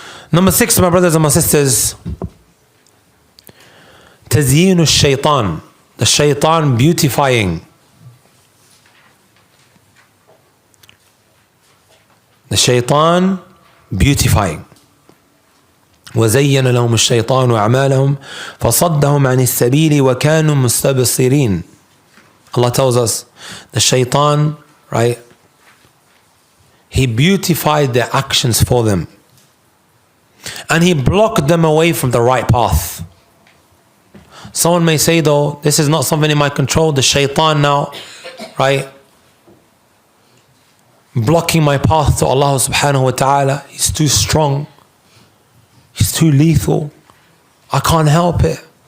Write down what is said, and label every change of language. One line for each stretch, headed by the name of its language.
English: Number 6, my brothers and my sisters,
Arabic: تزيين الشيطان,
English: the shaitan beautifying. The shaitan beautifying.
Arabic: وزين لهم الشيطان أعمالهم فصدهم عن السبيل وكانوا مستبصرين.
English: Allah tells us the shaitan, right, he beautified their actions for them and he blocked them away from the right path. Someone may say though, this is not something in my control, the shaitan now, right, blocking my path to Allah subhanahu wa ta'ala, he's too strong, he's too lethal, I can't help it.